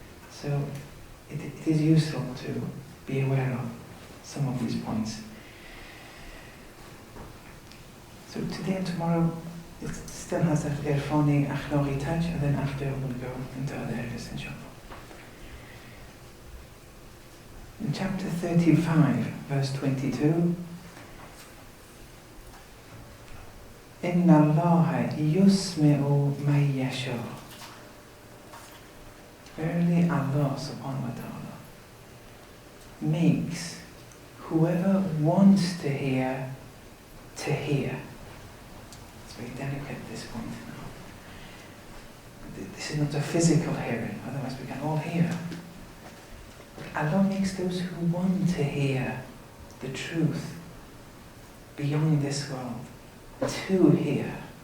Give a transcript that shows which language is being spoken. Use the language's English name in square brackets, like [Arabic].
[English] So it is useful to be aware of some of these points. So today and tomorrow, it still has that irfani, akhlaqi touch, and then after we'll go into other areas, inshallah. In chapter 35, verse 22, [Arabic] إِنَّ اللَّهَ يُسْمِعُ مَن يَشَاءُ. [English] Verily Allah subhanahu wa ta'ala makes whoever wants to hear. It's very delicate at this point now. This is not a physical hearing, otherwise we can all hear. But Allah makes those who want to hear the truth beyond this world to hear.